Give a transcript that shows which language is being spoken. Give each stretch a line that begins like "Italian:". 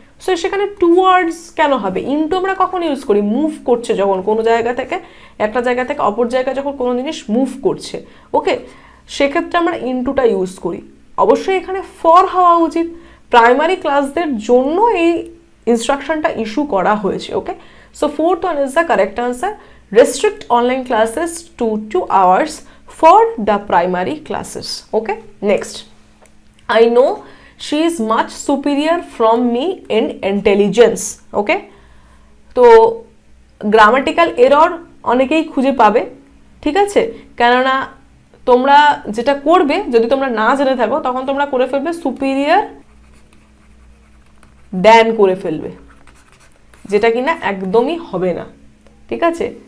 Bangla: So সেখানে towards কেন হবে? ইনটু আমরা কখন ইউজ করি? মুভ করছে যখন, কোনো জায়গা থেকে একটা জায়গা থেকে অপর জায়গায় যখন কোনো জিনিস মুভ করছে, ওকে, সেক্ষেত্রে আমরা ইনটুটা ইউজ করি। অবশ্যই এখানে ফর হওয়া উচিত, প্রাইমারি ক্লাসদের জন্য এই ইনস্ট্রাকশনটা ইস্যু করা হয়েছে, ওকে।
English: So fourth one is the correct answer, restrict online classes to 2 hours for the primary classes, okay. Next, I know she is much superior from me in intelligence, okay.
Bangla: তো grammatical error অনেকেই খুঁজে পাবে, ঠিক আছে, কেননা তোমরা যেটা করবে যদি তোমরা না জেনে থাকো তখন তোমরা করে ফেলবে সুপিরিয়র দ্যান করে ফেলবে, যেটা কিনা একদমই হবে না, ঠিক আছে।